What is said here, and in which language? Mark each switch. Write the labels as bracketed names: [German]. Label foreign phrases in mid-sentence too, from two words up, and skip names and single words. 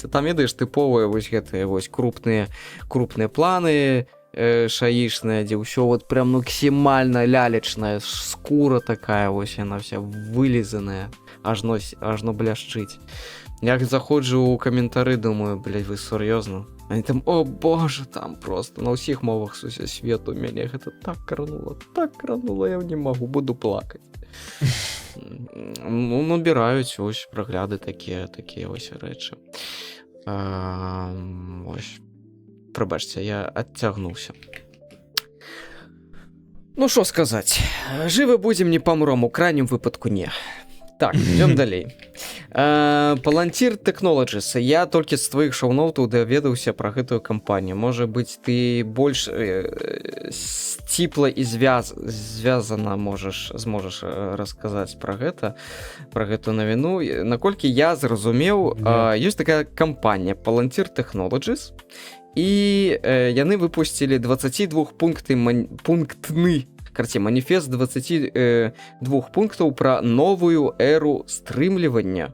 [Belarusian] Там, ведаеш, тыповыя вось гэтыя вось крупныя планы, шаішная, дзе ўсё вот прям максімальна лялечная, скура такая, вось яна вся вылізаная, ажно бляшчыць. Як заходжу ў каментары, думаю, блядь, вы сур'ёзна? Они там, о боже, там просто на ўсіх мовах свету мяне гэта так кранула, я не магу, буду плакаць. Набіраюць ось прагляды такія вось рэчы. Ось. Прабачце, я адцягнуўся. Што сказаць? Жывы будзем, не памром, у крайнім выпадку не. Так, ідём далей. Palantir Technologies. Я толькі з твоіх шоу-ноутаў даведаўся пра гэтую кампанію. Можа быць, ты больш сціпла і звязана зможаш расказаць пра гэтую навіну. Наколькі я зразумеў, ёсць такая кампанія Palantir Technologies, і яны выпусцілі 22-пунктны маніфест 22 пунктаў пра новую эру стрымлівання.